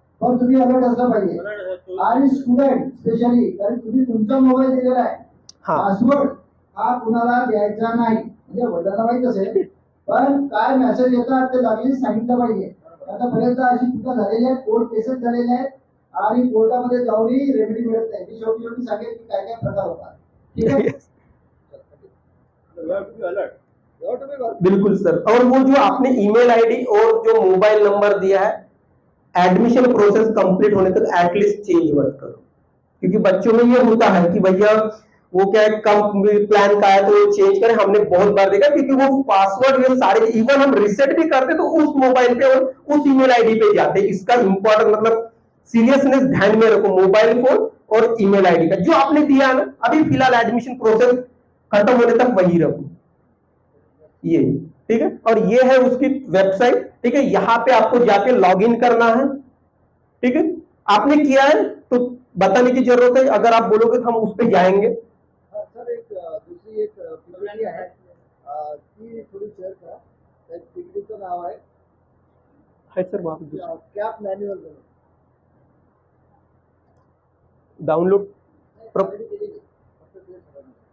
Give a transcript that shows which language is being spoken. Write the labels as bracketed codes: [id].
[mr] पण तुम्ही अलर्ट असला पाहिजे. आणि स्टुडंट स्पेशली, कारण तुम्ही तुमचा मोबाईल दिलेला आहे, पासवर्ड हा कुणाला द्यायचा नाही. म्हणजे वडिलांना माहित असेल पण काय मेसेज येतात ते लागलीच सांगितलं पाहिजे. आता बरेचदा अशी चुका झालेली आहेत, कोर्ट केसेस झालेल्या आहेत आणि कोर्टामध्ये जाऊनही रेमेडी मिळत नाही. मी शेवटी सांगेल की काय काय प्रकार होतात, ठीक आहे. [en] alert [hi] बिल्कुल सर। और वो जो आपने ईमेल आईडी और जो मोबाइल नंबर दिया है एडमिशन प्रोसेस कंप्लीट होने तक एटलीस्ट चेंज मत करो, क्योंकि बच्चों में ये होता है कि भैया वो क्या है कम प्लान का है तो वो चेंज करें। हमने बहुत बार देखा, क्योंकि वो पासवर्ड ये सारे इवन हम रिसेट भी करते तो उस मोबाइल पे और उस ईमेल आईडी पे जाते। इसका इंपॉर्टेंट मतलब सीरियसनेस ध्यान में रखो, मोबाइल फोन और ईमेल आईडी का जो आपने दिया है ना, अभी फिलहाल एडमिशन प्रोसेस खत्म होने तक वही रखो ये, ठीक है। और ये है उसकी वेबसाइट, ठीक है। यहाँ पे आपको जाके लॉग इन करना है, ठीक है। आपने किया है तो बताने की जरूरत है, अगर आप बोलोगे तो हम उस पर जाएंगे। [mr] सर एक दूसरी एक पीपीटी आहे ती थोडी शेअर करा. त्या पीपीटीचं नाव आहे [hi] है सर वहाँ पे [mr] कॅप मॅन्युअल म्हणून [en] download [mr] ऑलरेडी केलेली आहे. फक्त ते सगळं